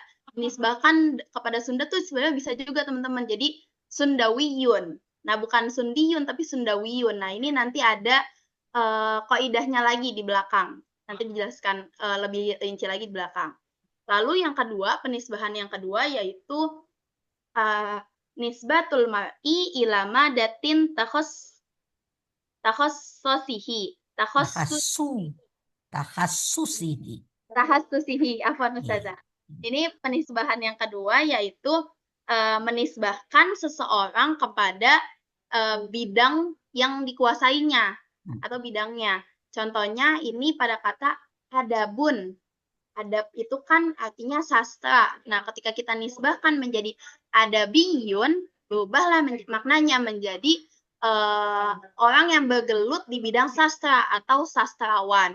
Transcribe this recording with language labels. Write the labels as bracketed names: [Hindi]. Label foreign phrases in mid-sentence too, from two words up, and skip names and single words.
[Indonesian] Dinisbahkan kepada Sunda tuh sebenarnya bisa juga teman-teman. Jadi Sundawiyun. Nah, bukan Sundiyun, tapi Sundawiyun. Nah, ini nanti ada kaidahnya lagi di belakang. Nanti dijelaskan lebih rinci lagi di belakang. Lalu yang kedua, penisbahan yang kedua yaitu [Arabic] نسبة المرء إلى مادة تخصصه. [Indonesian] Tahassusihi. Afwan Ustazah. Ini penisbahan yang kedua yaitu menisbahkan seseorang kepada bidang yang dikuasainya atau bidangnya. Contohnya ini pada kata adabun. Adab itu kan artinya sastra. Nah, ketika kita nisbahkan menjadi adabiyun, berubahlah maknanya menjadi orang yang bergelut di bidang sastra atau sastrawan.